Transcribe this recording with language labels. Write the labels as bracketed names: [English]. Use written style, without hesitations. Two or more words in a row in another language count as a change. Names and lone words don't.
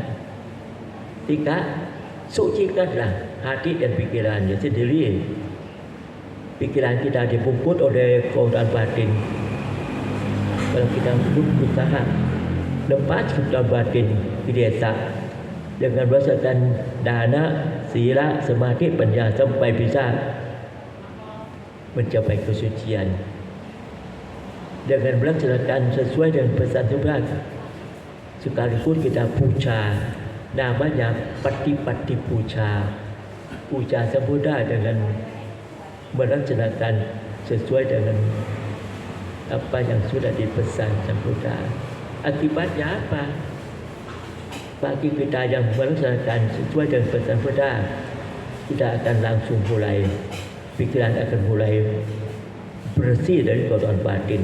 [Indonesian] Tiga, sucikanlah hati dan pikirannya sendiri. Pikiran kita dibungkut oleh kotoran batin. Kalau kita berusaha lepas kotoran batin di desa dengan berdasarkan dana, sila, samadhi,ปัญญา sampai bisa mencapai kesucian dengan melaksanakan sesuai dengan pesan Tuhan. Sekalipun kita puja, namanya pati-pati puja, puja Sang Buddha dengan melaksanakan sesuai dengan apa yang sudah dipesan Sang Buddha. Akibatnya apa? Bagi kita yang melaksanakan sesuai dengan pesan Buddha, kita akan langsung mulai, pikiran akan mulai bersih dari kotoran batin.